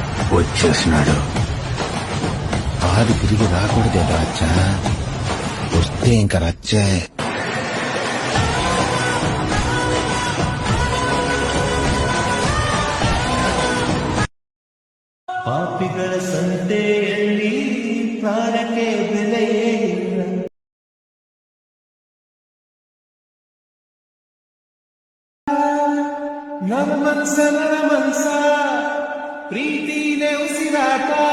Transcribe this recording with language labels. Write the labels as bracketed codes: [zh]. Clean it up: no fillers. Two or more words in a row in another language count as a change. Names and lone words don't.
[te] వచ్చేసినాడు. ఆది తిరిగి రాకూడదే రాచ్చా, వస్తే ఇంక రచ్చే. [kn] ಪಾಪಿಗಳ ಸಂತೆಯಲ್ಲಿ ಪ್ರಾಣಕ್ಕೆ ಬೆಲೆಯೇ ಇಲ್ಲ. ನಮ್ಮ ಮನಸ ಪ್ರೀತಿನೇ ಉಸಿರಾಟ.